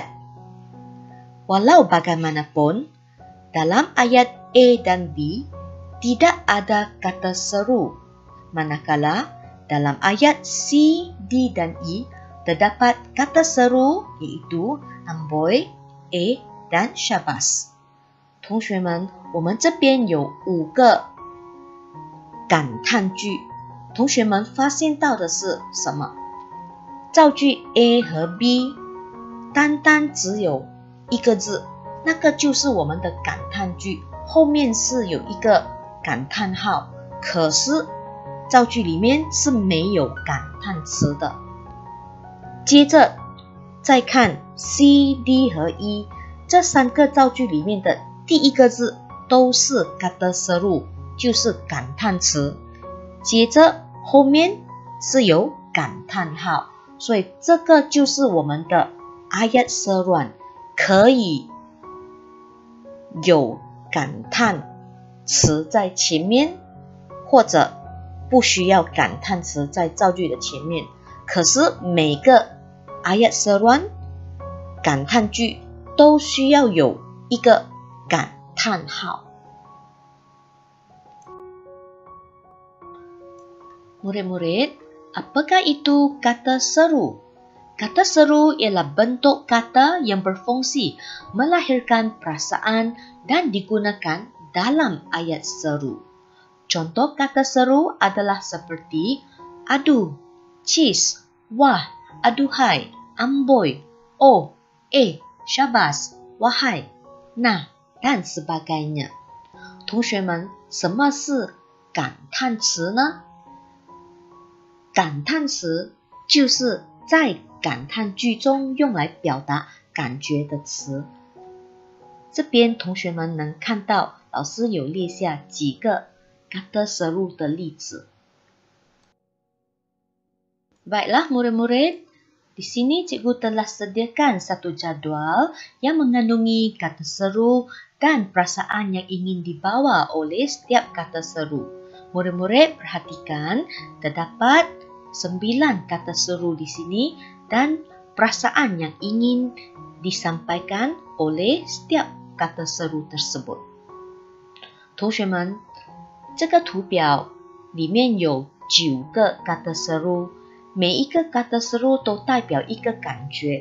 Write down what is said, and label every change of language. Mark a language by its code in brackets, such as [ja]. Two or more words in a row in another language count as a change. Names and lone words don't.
[ms] Walau bagaimanapun, dalam ayat A dan B tidak ada kata seru, manakala dalam ayat C, D, dan E terdapat kata seru, iaitu amboi, dan syabas. [zh] 同学们，我们这边有5个感叹句，同学们发现到的是什么？造句 A 和 B 单单只有一个字，那个就是我们的感叹句，后面是有一个感叹号，可是造句里面是没有感叹词的。接着再看 C、D 和 E 这3个造句里面的第一个字都是 [ms] kata seru， [zh] 就是感叹词，接着后面是有感叹号，所以这个就是我们的 [ms] ayat seruan， [zh] 可以有感叹词在前面，或者不需要感叹词在造句的前面。可是每个 [ms] ayat seruan [zh] 感叹句都需要有一个感叹号。 [ms] Murid-murid, apakah itu kata seru? Kata seru ialah bentuk kata yang berfungsi melahirkan perasaan dan digunakan dalam ayat seru. Contoh kata seru adalah seperti aduh, cis, wah, aduhai, amboi, syabas, wahai, nah, dan sebagainya. [zh] 同学们，什么是感叹词呢？感叹词就是在感叹句中用来表达感觉的词。这边同学们能看到老师有列下几个 [ms] kata seru [zh] 的例子。 [ms] Baiklah murid-murid, di sini cikgu telah sediakan satu jadual yang mengandungi kata seru dan perasaan yang ingin dibawa oleh setiap kata seru. Murid-murid perhatikan, terdapat 9 kata seru di sini dan perasaan yang ingin disampaikan oleh setiap kata seru tersebut. [zh] 同学们，这个图表里面有9个 [ms] kata seru， [zh] 每一个 [ms] kata seru [zh] 都代表一个感觉。